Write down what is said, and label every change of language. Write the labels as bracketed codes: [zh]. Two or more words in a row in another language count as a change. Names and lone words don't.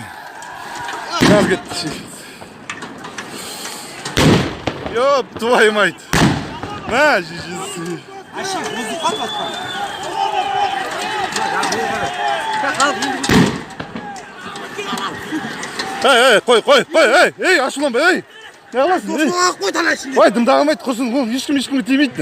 [kk] Газ кетті шешесі. [ru] Ёп, твою мать. На, [kk] шешесі. Ей, ашуланба, ей. Не аласың, ей. Ой, дымдағымайды, құрсын, ешкімге тимейді.